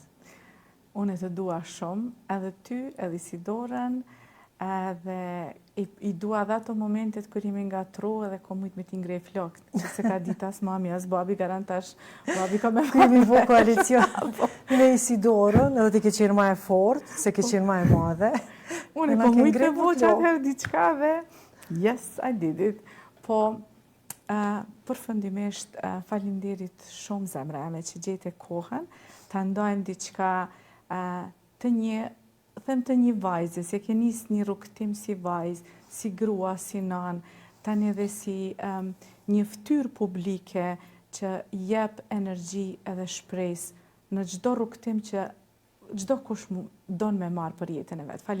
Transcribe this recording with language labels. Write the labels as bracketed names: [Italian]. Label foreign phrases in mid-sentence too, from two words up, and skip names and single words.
[Albanian] Unë e të dua shumë, edhe ty, edhe Isidorën, edhe i dua dhe ato momentet kër jemi nga tru edhe ko mujtë me t'i ngrej flokët, që se ka dit as mami, as babi, garantash, babi ka me mami. Kemi vo koalicion me Isidorën, edhe ti ke qenë ma e fort, se ke qenë ma e madhe. Unë e ko mujtë me vo që atëherë diqka dhe, [English] yes, I did it. [Albanian] Po, përfundimisht, faleminderit shumë zemra me që gjete kohën, të ndojmë diçka të një vajzë, se ke nisë një rukëtim si vajzë, si grua, si nanë, tani edhe si një ftyrë publike që jep energji edhe shpresë në çdo rukëtim që çdo kush don me marë për jetën e vet.